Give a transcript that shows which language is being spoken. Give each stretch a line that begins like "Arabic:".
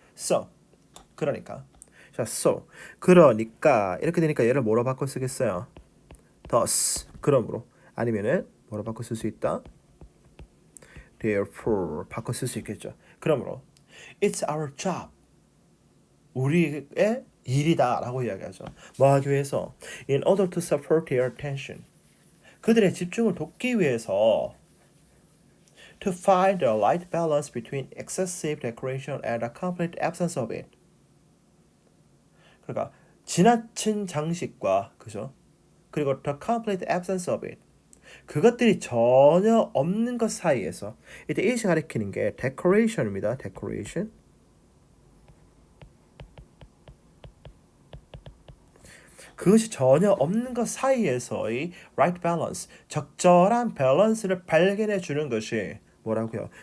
Korean: So 그러니까 자 so 그러니까 이렇게 되니까 얘를 뭐로 바꿔 쓰겠어요? thus 그러므로 아니면은 뭐로 바꿔 쓸 수 있다? therefore 바꿔 쓸 수 있겠죠. 그러므로
English: it's our job
Korean: 우리의 일이다 라고 이야기하죠. 뭐 하기 위해서?
English: In order to support their attention
Korean: 그들의 집중을 돕기 위해서
English: to find the right balance between excessive decoration and a complete absence of it
Korean: 그러니까 지나친 장식과 그죠? 그리고
English: the complete absence of it
Korean: 그것들이 전혀 없는 것 사이에서 이때 일시 가리키는 게 decoration입니다. decoration 그것이 전혀 없는 것 사이에서의
English: right balance
Korean: 적절한 밸런스를 발견해 주는 것이 뭐라고요?